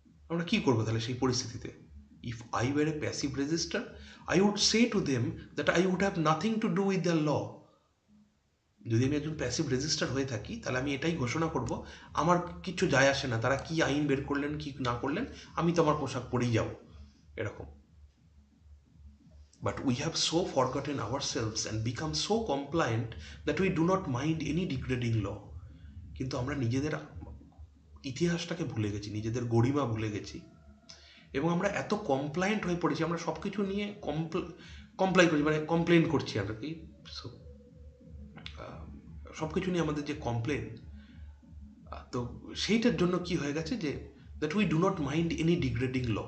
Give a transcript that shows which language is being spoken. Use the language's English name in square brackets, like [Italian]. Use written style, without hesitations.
[Bangla] আমরা কি করবো তাহলে সেই পরিস্থিতিতে? [English] If I were a passive resister, I would say to them that I would have nothing to do with the law. [Bangla] যদি আমি একজন প্যাসিভ রেজিস্টার হয়ে থাকি, তাহলে আমি এটাই ঘোষণা করব, আমার কিছু যায় আসে না তারা কি আইন বের করলেন কি না করলেন, আমি তো আমার পোশাক পরেই যাব, এরকম। [English] But we have so forgotten ourselves and become so compliant that we do not mind any degrading law. [Bangla] কিন্তু আমরা নিজেদের ইতিহাসটাকে ভুলে গেছি, নিজেদের গরিমা ভুলে গেছি, এবং আমরা এত কমপ্লায়েন্ট হয়ে পড়েছি, আমরা সব কিছু নিয়ে কমপ্লাই করছি, মানে কমপ্লেন করছি আর কি। সব কিছু নিয়ে আমাদের যে কমপ্লেন, তো সেইটার জন্য কি হয়ে গেছে যে [English] That we do not mind any degrading law.